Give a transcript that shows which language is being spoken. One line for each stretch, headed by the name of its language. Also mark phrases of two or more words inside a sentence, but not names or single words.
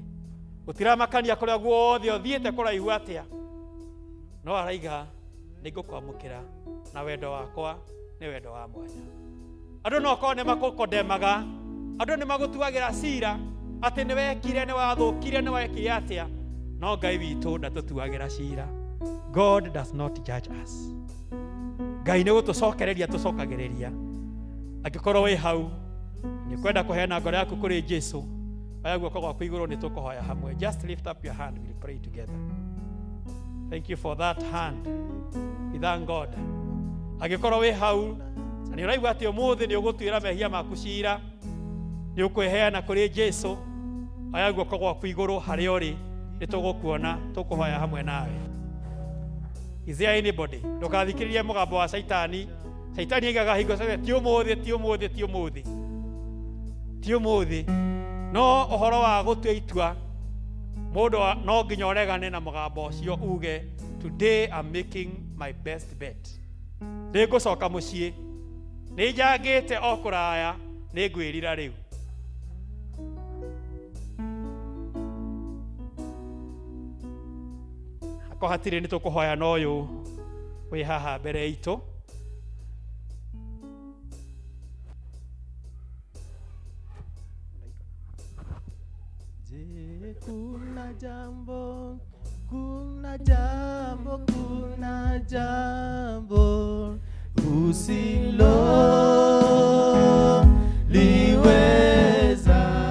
Kikuyu: Gũtiramakania kũrĩa guothe ũthiĩte kũraihu atĩa, no araiga nĩngũkwamũkĩra na wendo wakwa nĩ wendo wa mwanya. Andũ no korwo nĩ makũkondemaga, andũ nĩ magũtuagĩra cira atĩ nĩ wekire, nĩ wathũkire, nĩ wekire atĩa, no Ngai witũ ndatũtuagĩra cira.
English: God does not judge us.
Kikuyu: Ngai nĩ gũtũcokereria tũcokagĩrĩria. Angĩkorwo wĩ hau nĩ kwenda kũheana ngoro yaku kũrĩ Jesũ, oya guoko gwaku igũrũ nĩ tũkũhoya hamwe.
English: Just lift up your hand, we'll pray together. Thank you for that hand. We thank God.
Kikuyu: Angĩkorwo wĩ hau na nĩ ũraigua atĩ ũmũthĩ nĩ ũgũtuĩra mehia maku cira, nĩ ũkwĩheana kũrĩ Jesũ, oya guoko gwaku igũrũ harĩa ũrĩ, nĩ tũgũkuona, tũkũhoya hamwe nawe.
English: Is there anybody?
Kikuyu: Ndũgathikĩrĩrie mũgambo wa Saitani. Saitani aigaga hingo ciothe ti ũmũthĩ, ti ũmũthĩ, ti ũmũthĩ, ti ũmũthĩ. No ũhoro wa gũtua itua, mũndũ no nginya ũregane na mũgambo ũcio uge
English: today I'm making my best bet.
Kikuyu: Nĩngũcoka mũciĩ, nĩ njangĩte o kũraya, nĩ ngwĩrira rĩu. Ako hatirĩ nĩ tũkũhoya na ũyũ wĩ haha mbere itũ.
Swahili: Kuna jambo, kuna jambo, kuna jambo usilo liweza.